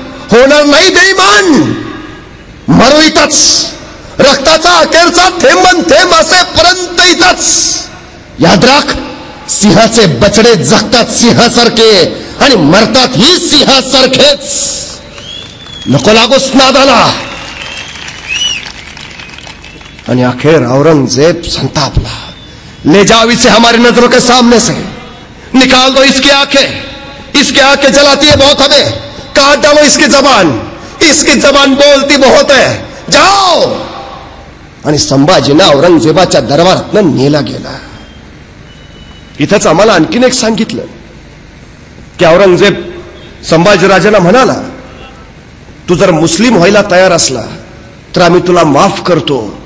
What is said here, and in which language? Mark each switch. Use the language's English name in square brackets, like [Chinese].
[Marathi] होणार नाही बेईमान. मरू इथंच, रक्ताचा अखेरचा थेंब थेंब असेपर्यंत इथंच. याद राख, सिंहाचे बछडे जगतात सिंहासारखे आणि मरतात ही सिंहासारखेच. नको लागोस नादाला. आणि अखेर औरंगजेब संतापला. [Hindi] ले जाओ इसे हमारी नजरों के सामने से, निकाल दो इसकी आंखें जलाती है बहुत हमें, काट डालो इसकी जबान बोलती बहुत है, जाओ. [Marathi] आणि संभाजींना औरंगजेबाच्या दरबारातनं नेला गेला. इथंच आम्हाला आणखीन एक सांगितलं की औरंगजेब संभाजीराजांना म्हणाला, तू जर मुस्लिम व्हायला तयार असला तर आम्ही तुला माफ करतो.